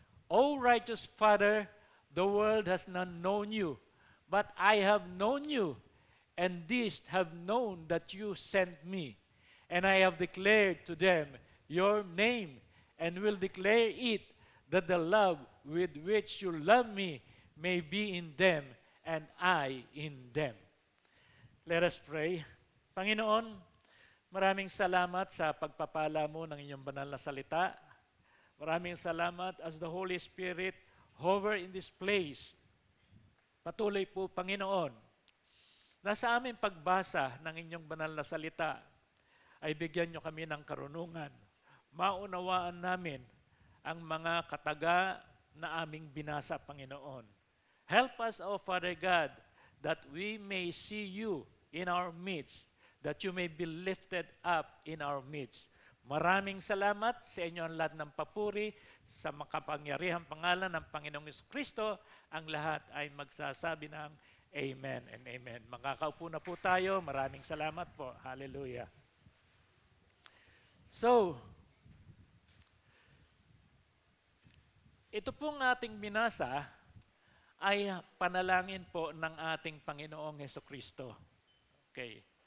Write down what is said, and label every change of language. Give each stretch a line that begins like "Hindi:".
English: O righteous Father, the world has not known you, but I have known you, and these have known that you sent me. And I have declared to them your name, and will declare it, that the love with which you love me may be in them, and I in them. Let us pray.
Filipino: Panginoon, maraming salamat sa pagpapala mo ng inyong banal na salita. Maraming salamat
English: as the Holy Spirit hover in this place.
Filipino: Patuloy po, Panginoon, na sa aming pagbasa ng inyong banal na salita, ay bigyan nyo kami ng karunungan. Maunawaan namin ang mga kataga na aming binasa, Panginoon.
English: Help us, O Father God, that we may see you in our midst, that you may be lifted up in our midst.
Filipino: Maraming salamat sa inyo ang lahat ng papuri, sa makapangyarihang pangalan ng Panginoong Kristo, ang lahat ay magsasabi ng Amen and Amen. Makakaupo na po tayo. Maraming salamat po. Hallelujah. So, ito pong ating binasa ay panalangin po ng ating Panginoong Hesukristo. Okay.